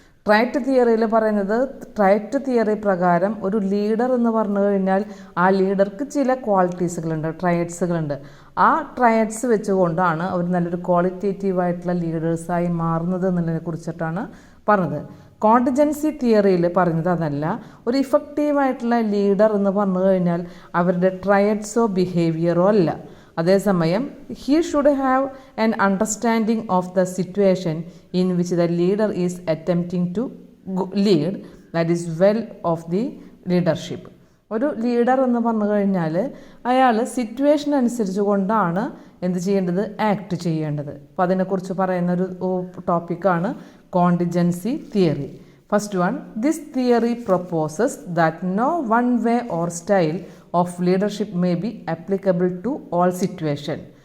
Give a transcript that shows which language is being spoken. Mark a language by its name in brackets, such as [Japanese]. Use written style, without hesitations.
[Malayalam] ട്രയറ്റ് തിയറിയിൽ പറയുന്നത് ട്രയറ്റ് തിയറി പ്രകാരം ഒരു ലീഡർ എന്ന് പറഞ്ഞു കഴിഞ്ഞാൽ ആ ലീഡർക്ക് ചില ക്വാളിറ്റീസുകളുണ്ട്, ട്രയറ്റ്സുകളുണ്ട്. ആ ട്രയറ്റ്സ് വെച്ചുകൊണ്ടാണ് അവർ നല്ലൊരു ക്വാളിറ്റേറ്റീവായിട്ടുള്ള ലീഡേഴ്സായി മാറുന്നത് എന്നുള്ളതിനെ കുറിച്ചിട്ടാണ് പറഞ്ഞത്. കോണ്ടിജൻസി തിയറിയിൽ പറഞ്ഞത് അതല്ല. ഒരു ഇഫക്റ്റീവായിട്ടുള്ള ലീഡർ എന്ന് പറഞ്ഞു കഴിഞ്ഞാൽ അവരുടെ ട്രയറ്റ്സോ ബിഹേവിയറോ അല്ല. അതേസമയം [English] he should have an understanding of the situation in which the leader is attempting to lead, that is well of the leadership. [Malayalam] ഒരു ലീഡർ എന്ന് പറഞ്ഞു കഴിഞ്ഞാൽ അയാൾ സിറ്റുവേഷൻ അനുസരിച്ച് കൊണ്ടാണ് എന്ത് ചെയ്യേണ്ടത്, ആക്ട് ചെയ്യേണ്ടത്. അപ്പോൾ അതിനെക്കുറിച്ച് പറയുന്നൊരു ടോപ്പിക്കാണ് contingency theory. [English] First one, this theory proposes that no one way or style of leadership may be applicable to all situation.